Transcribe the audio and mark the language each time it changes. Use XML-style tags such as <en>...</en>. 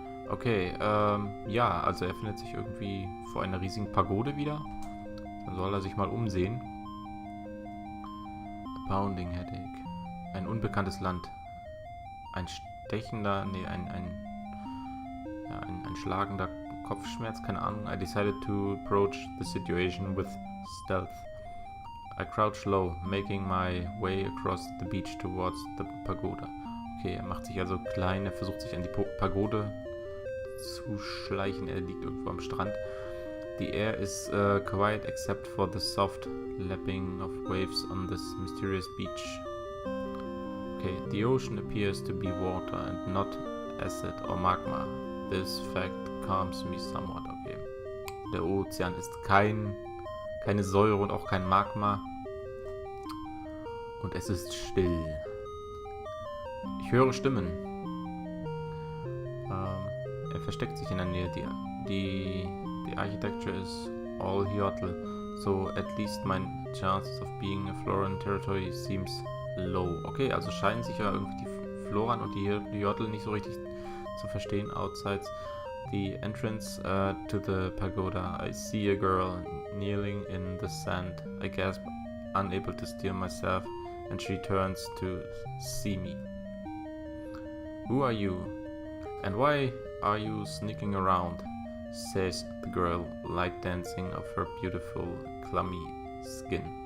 <de>Okay, ja, also er findet sich irgendwie vor einer riesigen Pagode wieder. Dann soll er sich mal umsehen.</de> <en>A pounding headache.</en> <de>Ein unbekanntes Land. Ein stechender, nee, ein schlagender Kopfschmerz, keine Ahnung.</de> <en>I decided to approach the situation with stealth. I crouch low, making my way across the beach towards the pagoda.</en> <de>Okay, er macht sich also klein, er versucht sich an die Pagode zu schleichen. Er liegt irgendwo am Strand.</de> <en>The air is quiet except for the soft lapping of waves on this mysterious beach. Okay, the ocean appears to be water and not acid or magma. This fact calms me somewhat.</en> <de>Okay, der Ozean ist keine Säure und auch kein Magma. Und es ist still. Ich höre Stimmen. Er versteckt sich in der Nähe.</de> <en>The architecture is all Hyotl, so at least my chances of being a Floran territory seems low.</en> <de>Okay, also scheinen sich ja irgendwie die Floran und die Hyotl nicht so richtig zu verstehen.</de> <en>Outside the entrance to the pagoda, I see a girl kneeling in the sand. I gasp, unable to steer myself, and she turns to see me. Who are you? And why are you sneaking around? Says the girl, light dancing of her beautiful, clammy skin.</en>